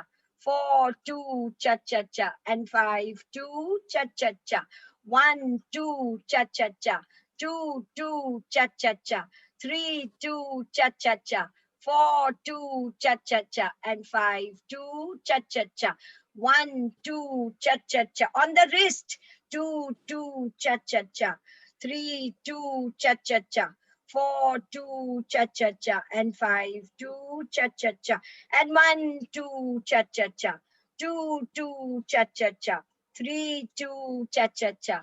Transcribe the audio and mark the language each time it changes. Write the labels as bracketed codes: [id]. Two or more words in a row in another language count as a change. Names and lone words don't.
[en] 4, 2, cha-cha-cha. And 5, 2, cha-cha-cha. 1, 2, cha-cha-cha. 2, 2, cha-cha-cha. 3, 2, cha-cha-cha. 4, 2, cha-cha-cha. And 5, 2, cha-cha-cha. 1, 2, cha-cha-cha. On the wrist. 2, 2, cha-cha-cha. 3, 2, cha-cha-cha. 4, 2, cha-cha-cha. And 5, 2, cha-cha-cha. And 1, 2, cha-cha-cha. 2, 2, cha-cha-cha. 3, 2, cha-cha-cha.